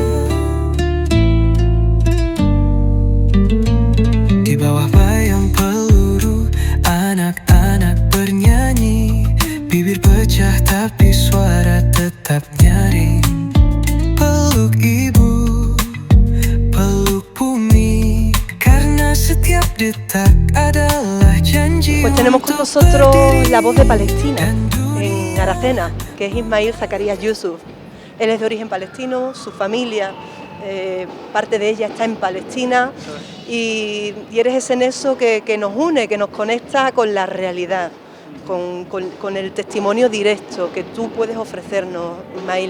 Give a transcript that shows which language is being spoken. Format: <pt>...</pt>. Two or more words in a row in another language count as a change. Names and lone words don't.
<id>Di bawah bayang peluru, anak-anak bernyanyi. Bibir pecah tapi suara tetap nyaring. Peluk ibu, peluk bumi, karena setiap detak adalah janji.</id> <es>Pues tenemos con untuk nosotros berdiri la voz de Palestina dan en Aracena, que es Ismail Zacarías Yusuf. Él es de origen palestino, su familia, parte de ella está en Palestina y eres ese nexo que nos une, que nos conecta con la realidad, con el testimonio directo que tú puedes ofrecernos, Ismail.</es>